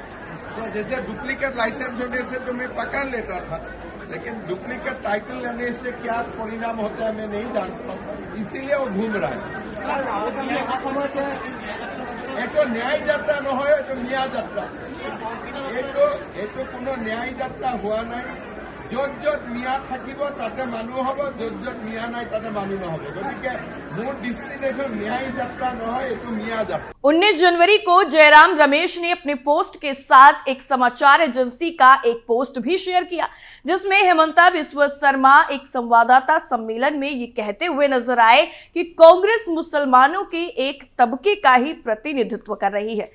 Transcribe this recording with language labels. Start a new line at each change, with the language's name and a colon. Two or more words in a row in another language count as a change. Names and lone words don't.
Hindi: तो जैसे
English: duplicate license
Hindi: होने से तो मैं पकड़ लेता था, लेकिन
English: duplicate title
Hindi: लेने से क्या परिणाम होता है मैं नहीं जानता, इसीलिए वो घूम रहा है। एक तो न्याय यात्रा न हो तो मिया यात्रा, एक तो कोनो न्याय यात्रा हुआ नहीं।
Assamese: য'ত মিয়া থাকিব তাতে মানুহ হ'ব, য'ত মিয়া নাই তাতে মানুহ নহ'ব। গতিকে মোৰ দৃষ্টিত এইটো ন্যায় যাত্ৰা নহয়, এইটো মিয়া যাত্ৰা।
Hindi: 19 जनवरी को जयराम रमेश ने अपने पोस्ट के साथ एक समाचार एजेंसी का एक पोस्ट भी शेयर किया, जिसमें हेमंता बिस्वा शर्मा एक संवाददाता सम्मेलन में ये कहते हुए नजर आए कि कांग्रेस मुसलमानों के एक तबके का ही प्रतिनिधित्व कर रही है।